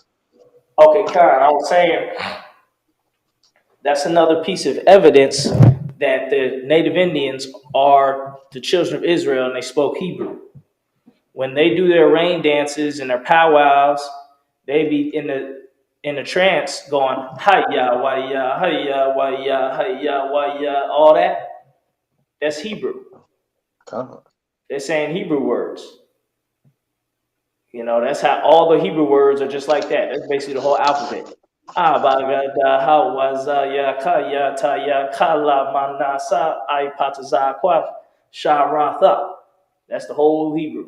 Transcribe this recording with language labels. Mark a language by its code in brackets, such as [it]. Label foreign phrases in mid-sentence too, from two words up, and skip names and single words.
[en] Okay, Khan, I was saying that's another piece of evidence that the Native Indians are the children of Israel and they spoke Hebrew. When they do their rain dances and their powwows, they be in the trance going hiya waya hiya waya hiya waya, all that. That's Hebrew. They're saying Hebrew words. You know, that's how all the Hebrew words are just like that. That's basically the whole alphabet. That's the whole Hebrew.